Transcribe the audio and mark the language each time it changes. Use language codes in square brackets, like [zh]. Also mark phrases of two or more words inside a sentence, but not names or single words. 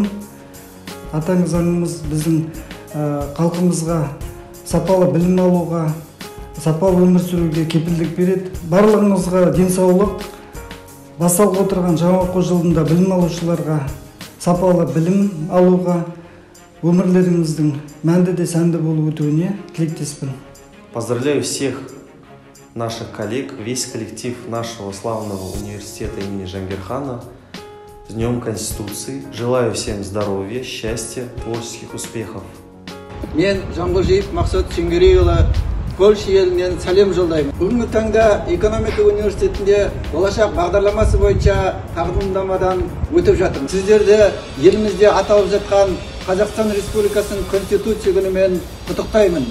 [kk] Атаңыз аңымыз біздің халқымызға сапалы білім алуға, сапалы өмір сүруге кепілдік береді. Барлығыңызға денсаулық, басталып отырған жаңа оқу жылында білім алушыларға сапалы білім алуға, өмірлеріңіздің мәнді де сәнді болып өтуіне тілектеспін. [ru] Поздравляю всех наших коллег, весь коллектив нашего славного университета имени Жаңғырхана с Днем Конституции. Желаю всем здоровья, счастья, творческих успехов. [kk] Мен Жанғожиев Мақсат Шенгерейұлы Польша елінен сәлем жолдаймын. Бүгінгі таңда экономика университетінде болашақ бағдарламасы бойынша тағылымдамадан өтіп жатыр. Сіздерді елімізде аталып жатқан Қазақстан Республикасының Конституция күнімен құттықтаймын.